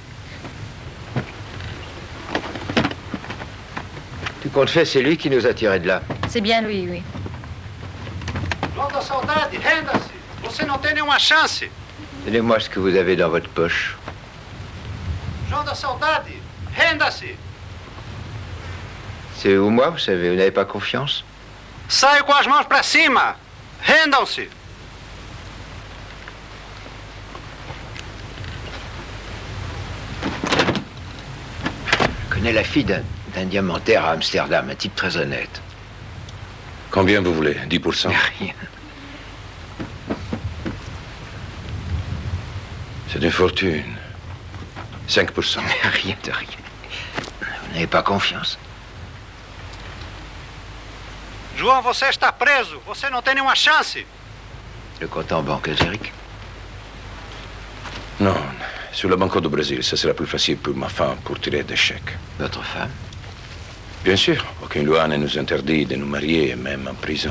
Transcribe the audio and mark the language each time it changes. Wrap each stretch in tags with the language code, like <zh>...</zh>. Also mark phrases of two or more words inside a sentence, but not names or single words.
<fr>Tu comptes fait, c'est lui qui nous a tirés de là. C'est bien lui, oui.</fr> <pt>Longa saudade, renda-se! você não tem nenhuma chance.</pt> <fr>Donnez-moi ce que vous avez dans votre poche.</fr> <pt>João da Saudade, renda-se.</pt> <fr>C'est vous, moi, vous savez, vous n'avez pas confiance?</fr> <pt>Saio com as mãos para cima. Rendam-se.</pt> <fr>Je connais la fille d'un diamantaire à Amsterdam, un type très honnête. Combien vous voulez? 10%? Rien. C'est une fortune. 5%. Rien de rien. Vous n'avez pas confiance.</fr> <pt>João, você está preso. Você não tem nenhuma chance.</pt> <fr>Le compte en banque, Zurich? Non, sur le Banco du Brésil, ça sera plus facile pour ma femme pour tirer des chèques. Votre femme? Bien sûr, aucune loi ne nous interdit de nous marier, même en prison.</fr>